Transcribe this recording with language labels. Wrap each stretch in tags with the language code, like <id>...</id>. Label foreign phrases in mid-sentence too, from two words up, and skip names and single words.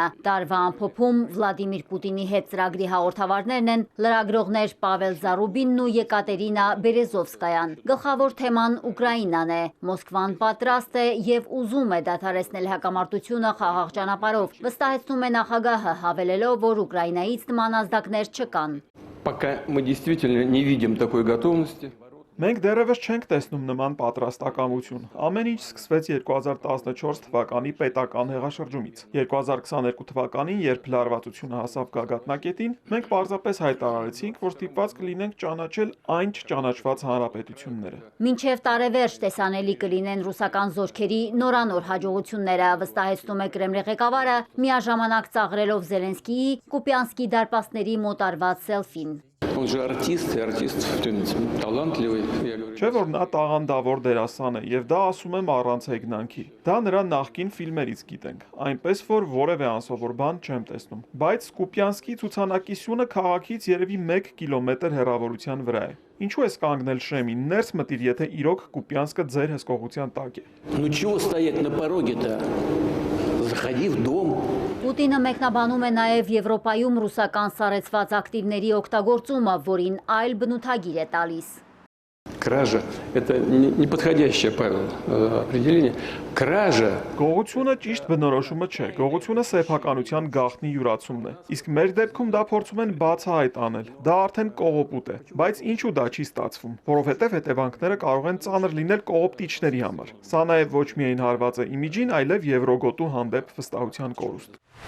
<hy>Տարվա ամփոփում Վլադիմիր Պուտինի հետ ծրագրի հաղորդավարներն են լրագրողներ Պավել Զարուբինն ու Եկատերինա Բերեզովսկայան։ Գլխավոր թեման Ուկրաինան է։ Մոսկվան պատրաստ է եւ ուզում է դադարեցնել հակամարտությունը խաղաղ ճանապարհով, վստահեցնում է նախագահը, հավելելով, որ Ուկրաինայից նման ազդակներ չկան։</hy> <ru>Пока мы действительно не видим такой готовности.</ru> <hy>Մենք դեռևս չենք տեսնում նման պատրաստակամություն։ Ամեն ինչ սկսվեց 2014 թվականի պետական հեղաշրջումից։ 2022 թվականին, երբ լարվածությունը հասավ գագաթնակետին, մենք պարզապես հայտարարեցինք, որ ստիպված կլինենք ճանաչել այն չճանաչված հանրապետությունները։ Մինչև տարեվերջ տեսանելի կլինեն ռուսական զորքերի նորանոր հաջողությունները, վստահեցնում է Կրեմլի ղեկավարը, միաժամանակ ծաղրելով Զելենսկիի Կուպյանսկի դարպասների մոտարված սելֆին։</hy> <ru>Он же артист, и артист талантливый.</ru> <hy>Չէ՞ որ նա տաղանդավոր դերասան է, եւ դա ասում եմ առանց հեգնանքի։ Դա նրա նախկին ֆիլմերից գիտենք, այնպես որ որևէ անսովոր բան չեմ տեսնում։ Բայց Կուպյանսկի ցուցանակի սյունը քաղաքից երևի 1 կիլոմետր հեռավորության վրա է։ Ինչու ես կանգնել Շրեմին, ներս մտիր, եթե իրոք Կուպյանսկը ձեր հսկողության տակ է։</hy> <ru>Ну чего стоять на пороге-то? Заходи в дом.</ru> <hy>Պուտինը մեկնաբանում է նաև Եվրոպայում ռուսական սառեցված ակտիվների օգտագործումը, որին այլ բնութագիր է տալիս։</hy> <ru>Кража – это неподходящее, Павел, определение. Кража.</ru> <hy>Գողությունը ճիշտ բնորոշումը չէ, գողությունը սեփականության գաղտնի յուրացումն է։ Իսկ մեր դեպքում դա փորձում են բացահայտ անել։ Դա արդեն կողոպուտ է, բայց ինչու դա չի ստացվում, որովհետև հետևանքները կարող են ծանր լինել կողոպտիչների համար։ Սա նաև ոչ միայն հարված է իմիջին, այլև Եվրոգոտու հանդեպ վստահության կորուստ։</hy>